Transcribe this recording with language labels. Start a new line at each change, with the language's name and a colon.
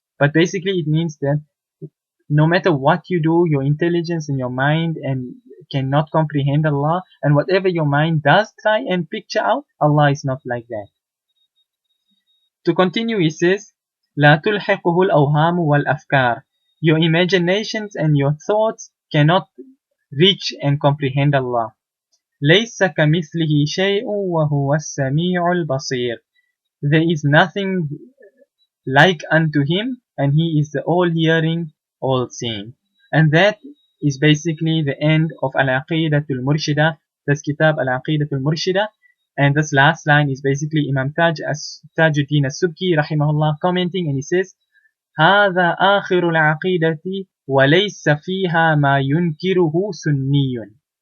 English: But basically it means that no matter what you do, your intelligence and your mind and cannot comprehend Allah, and whatever your mind does try and picture out, Allah is not like that. To continue, he says,
Arabic: لا تلحقه الأوهام والأفكار,
English: Your imaginations and your thoughts cannot reach and comprehend Allah.
Arabic: ليس كمثله شيء وهو السميع البصير.
English: There is nothing like unto him, and he is the all-hearing, all-seeing. And that is basically the end of Al-Aqeedatul Murshidah, this kitab Al-Aqeedatul Murshidah. And this last line is basically Imam Tajuddin As-Subki rahimahullah commenting, and he says,
Arabic: هذا آخر العقيدة وليس فيها ما ينكره سني.